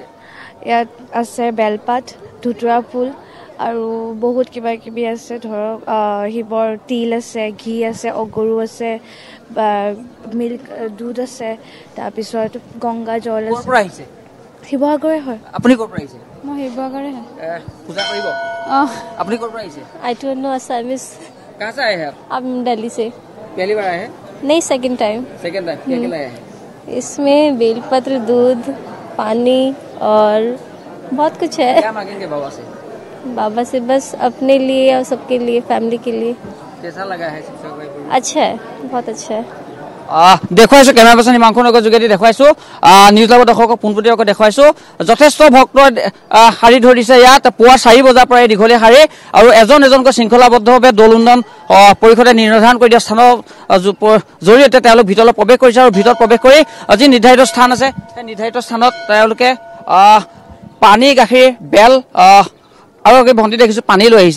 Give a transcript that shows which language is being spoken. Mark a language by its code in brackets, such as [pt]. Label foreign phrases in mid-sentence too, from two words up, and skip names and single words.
[as] ইয়াত আছে বেলপাত, ধতুৱা ফুল আৰু বহুত কিবা কিবি আছে। ধৰক শিৱৰ তিল আছে, ঘি আছে, অগৰু আছে, মিল্ক দুধ আছে, তাৰপিছত গংগা জল আছে। শিৱসাগৰে হয়। আপুনি ক'ৰ পৰা আহিছে? মই শিৱসাগৰে হয়। পূজা কৰিব? আপুনি ক'ৰ পৰা আহিছে? [en] I don't know Assamese. [hi] कहाँ से आए हैं आप? I'm दिल्ली से। पहली बार आए हैं? नहीं, [en] second time. second time. [hi] क्या क्या लाए हैं? इसमें बेलपत्र, दूध, पानी और बहुत कुछ है। क्या मांगेंगे बाबा से? बाबा से बस अपने लिए और सबके लिए, फैमिली के लिए। कैसा लगा है सबसे? अच्छा है, बहुत अच्छा है। [as] দেখুৱাইছো [en] camera person [as] হিমাংশু নেওগৰ যোগেদি দেখুৱাইছো। নিউজ লাইভৰ দৰ্শকক পোনপটীয়াকৈ দেখুৱাইছো। যথেষ্ট ভক্তই শাৰী ধৰিছে ইয়াত। পুৱা 4 বজাৰ পৰাই দীঘলীয়া শাৰী আৰু এজনকৈ শৃংখলাবদ্ধভাৱে দৌল উন্নয়ন পৰিষদে নিৰ্ধাৰণ কৰি দিয়া স্থানৰ জৰিয়তে তেওঁলোক ভিতৰলৈ প্ৰৱেশ কৰিছে আৰু ভিতৰত প্ৰৱেশ কৰি যি নিৰ্ধাৰিত স্থান আছে সেই নিৰ্ধাৰিত স্থানত তেওঁলোকে পানী, গাখীৰ, বেল আৰু ভণ্টি দেখিছো পানী লৈ আহিছে।